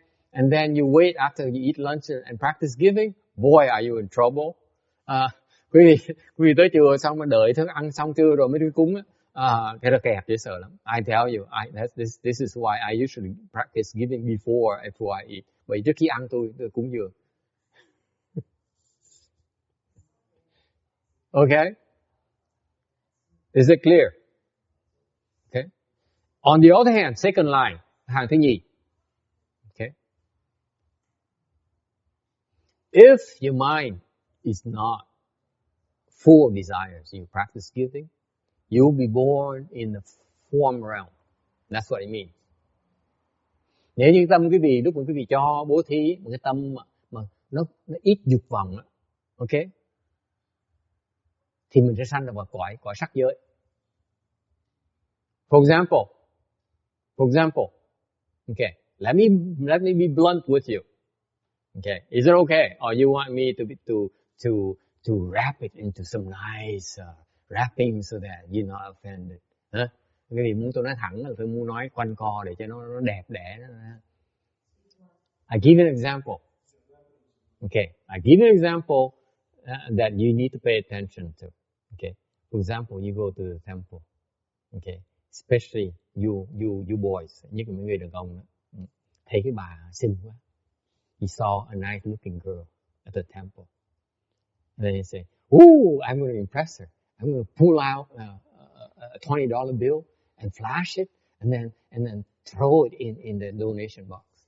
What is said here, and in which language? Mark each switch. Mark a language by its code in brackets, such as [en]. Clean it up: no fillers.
[en] And then you wait after you eat lunch and practice giving. Boy, are you in trouble? [vi] Quý vị tới chùa xong mà đợi thức ăn xong trưa rồi mới đi cúng cái đó kẹt dễ sợ lắm. [en] I tell you, this is why I usually practice giving before I eat. [vi] Vậy trước khi ăn tôi cúng dường. [en] Okay? Is it clear? Okay? On the other hand, second line, [vi] hàng thứ nhì. [en] Okay? If your mind is not full of desires, you practice giving, you'll be born in the form realm. That's what it means. [vi] Nếu như tâm quý vị lúc mà quý vị cho bố thí một cái tâm mà nó ít dục vọng, okay, thì mình sẽ sanh ra vào cõi sắc giới. [en] For example, okay, let me be blunt with you. Okay, is it okay, or you want me to wrap it into some nice wrapping so that you're not offended? Huh? [vi] Cái gì muốn tôi nói thẳng là tôi muốn nói quanh co để cho nó đẹp đẽ. [en] I give an example. Okay, I give an example that you need to pay attention to. Okay, for example, you go to the temple. Okay, especially you boys, [vi] nhất là mấy người đàn ông đó. Thấy cái bà xinh quá. [en] You saw a nice looking girl at the temple. And then you say, "Ooh, I'm going to impress her. I'm going to pull out a $20 bill and flash it, and then throw it in the donation box."